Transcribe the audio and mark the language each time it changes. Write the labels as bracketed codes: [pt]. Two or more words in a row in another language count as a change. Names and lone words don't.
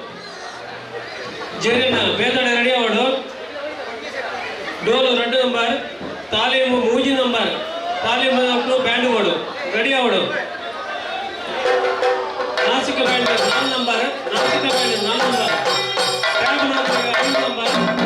[tcy] ಜೇರಿನ ಬೇತಳೆ ರೆಡಿ ಆವಡು ಡೋಲು 2 ನಂಬರ್ ತಾಲೀಮು 3 ನಂಬರ್ ತಾಲೀಮು ಬ್ಯಾಂಡ್ ಓಡು ರೆಡಿ ಆವಡು ನಾಸಿಕ ಬ್ಯಾಂಡ್ 4 ನಂಬರ್ ನಾಸಿಕ ಬ್ಯಾಂಡ್ 4 ನಂಬರ್ ಟ್ಯಾಬ್ ನಾಸಿಕ 5 ನಂಬರ್